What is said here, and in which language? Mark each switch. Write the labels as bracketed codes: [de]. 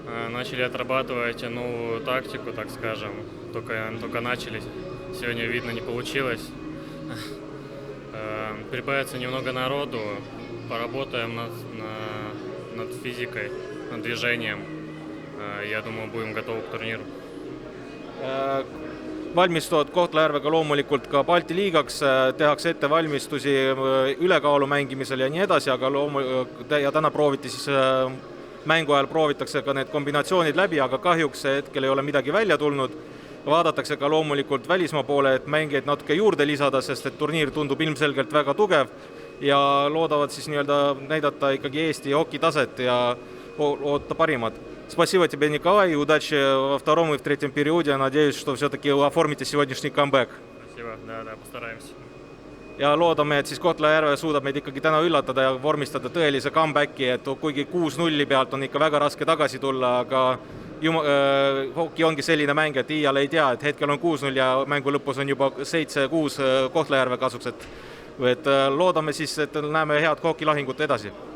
[ru] Начали отрабатывать новую тактику, так скажем. Только начали. Сегодня, видно, не получилось. Прибавится немного народу. Поработаем над физикой, над движением. Я думаю, будем готовы к турниру. [et] Valmistuvad Kohtla-Järvega loomulikult ka Balti liigaks, tehakse ettevalmistusi ülekaalu mängimisel ja nii edasi, aga ja täna prooviti siis mängu ajal proovitakse ka need kombinatsioonid läbi, aga kahjuks hetkel ei ole midagi välja tulnud. Vaadatakse ka loomulikult välismaa poole, et mängijaid natuke juurde lisada, sest et turniir tundub ilmselgelt väga tugev ja loodavad siis näidata ikkagi Eesti hokitaset ja oota parimad. [ru] Спасибо тебе, Николай, и удачи во втором и в третьем периоде. Надеюсь, что все-таки оформите сегодняшний камбэк. Спасибо, да, постараемся. [et] Ja loodame, et siis Kohtla-Järve suudab meid ikkagi täna üllatada ja vormistada tõelise comebacki, et kuigi 6-0 pealt on ikka väga raske tagasi tulla, aga hoki ongi selline mäng, et iial ei tea, et hetkel on 6-0 ja mängu lõpus on juba 7-6 Kohtla-Järve kasuks, et loodame siis, et näeme head hokilahingut edasi.